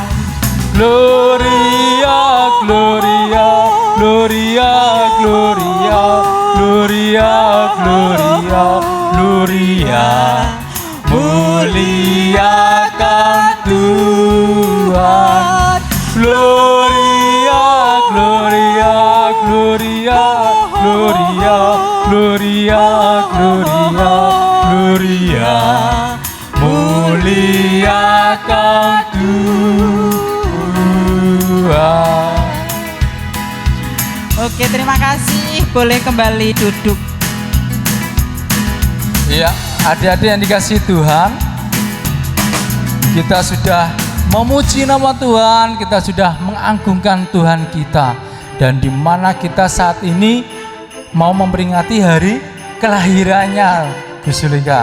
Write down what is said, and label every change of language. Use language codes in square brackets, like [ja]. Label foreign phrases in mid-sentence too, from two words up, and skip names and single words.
[la] Gloria, Gloria, Gloria, Gloria, Gloria, Gloria, Gloria, [id] muliakan Tuhan. [la] Gloria, Gloria, Gloria, Gloria, Gloria, Gloria, Gloria, [id] muliakan Tuhan. Oke, terima kasih. Boleh kembali duduk. Iya, adik-adik yang dikasih Tuhan, kita sudah memuji nama Tuhan, kita sudah mengagungkan Tuhan kita, dan di mana kita saat ini mau memperingati hari kelahirannya Bu Sulika.